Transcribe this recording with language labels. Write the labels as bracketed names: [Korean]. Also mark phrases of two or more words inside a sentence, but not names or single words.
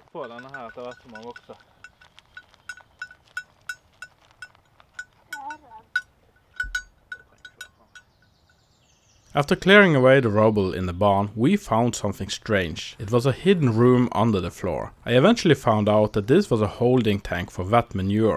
[Norwegian] Få denne her etter hvert som den vokser. [English] After clearing away the rubble in the barn, we found something strange. It was a hidden room under the floor. I eventually found out that this was a holding tank for wet manure.